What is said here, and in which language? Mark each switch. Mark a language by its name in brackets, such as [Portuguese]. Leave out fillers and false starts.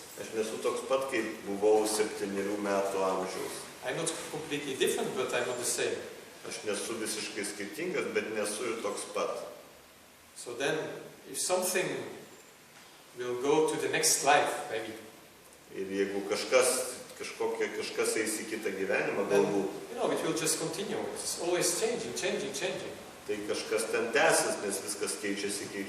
[Lithuanian] Aš nesu toks pat, kaip buvau 7 metų amžiaus. [English] I'm not completely different, but I'm not the same. [Lithuanian] Aš nesu visiškai skirtingas, bet nesu ir toks pat. [English] So then, if something will go to the next life, maybe. [Lithuanian] Ir jeigu kažkas eis į kitą gyvenimą, galbūt. [English] It will just continue. It's always changing. [Lithuanian] Tai kažkas ten tęsis, nes viskas keičiasi.